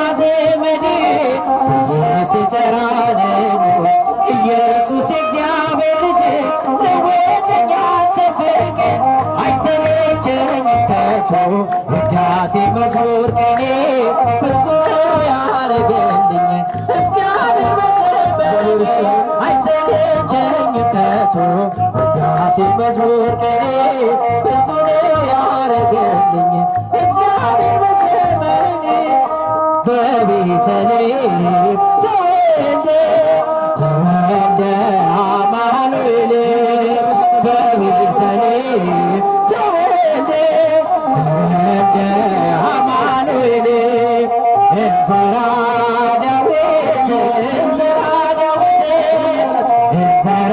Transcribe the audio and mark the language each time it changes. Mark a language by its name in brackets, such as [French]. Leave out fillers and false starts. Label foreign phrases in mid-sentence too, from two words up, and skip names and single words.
[Amharic] ዘመዴ ብዬ ስጠራ ልኖር ኢየሱስ የእግዚአብሔር ልጅ ለወጠኛ ፍቅር አይሰለቸኝም ከቶ ውዳሴ መዝሙር ቅኔ ብዙ ያረገልኝ እግዚአብሔር በዘመኔ አይሰለቸኝም ከቶ ውዳሴ መዝሙር ቅኔ ብዙ ያረገልኝ እግዚአብሔር በዘመኔ [Geez] በቤተልሔም ተወልደ አማኑኤል በቤተልሔም ተወልደ አማኑኤል እንዘራ ዳዊት እንዘራ ዳዊት እንዘራ